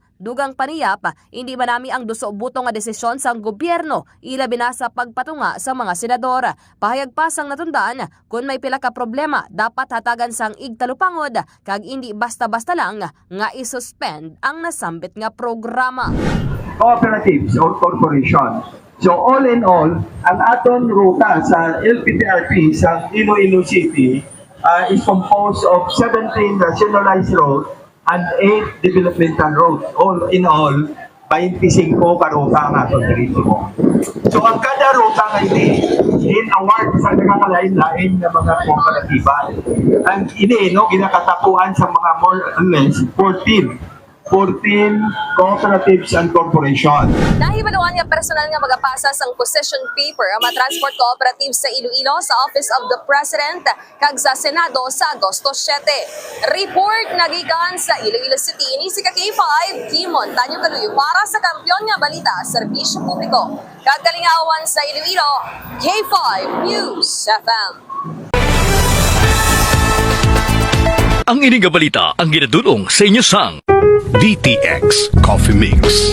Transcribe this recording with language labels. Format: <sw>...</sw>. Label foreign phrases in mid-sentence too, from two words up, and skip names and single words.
<hil>Dugang paniyap, hindi manami ang duso-buto nga desisyon sang gobyerno ilabi na sa pagpatunga sa mga senador. Pahayag pa sang natundaan kung may pila ka problema dapat hatagan sang igtalupangod kag hindi basta-basta lang nga isuspend ang nasambit nga programa.</hil> <en>Cooperatives or corporation. So all in all,</en> <hil>ang aton ruta sa LPTRP sa Iloilo City</hil> <en>is composed of 17 nationalized roads and 8 developmental roads. All in all,</en> <hil>25 karuta ang aton dito. So ang kada ruta nga in award sa nakakalain-lain na mga kooperatiba. Ang ini ginakatapuan sa mga</hil> <en>more or less 14 cooperatives and corporation.</en> <hil>Nahibaluan nga personal nga magapasa sang</hil> <en>possession paper</en> <hil>ang mga</hil> <en>transport cooperatives</en> <hil>sa Iloilo sa Office of the President kag sa Senado sa Agosto 7. Report nagikan sa Iloilo City ni si K5 Kimon Tanyo Kaluyo para sa Kampiyon nga Balita Serbisyo Publiko. Kagalingawan sa Iloilo, K5 News FM. Ang ining nga balita ang ginadulong sa inyo sang DTX Coffee Mix.</hil>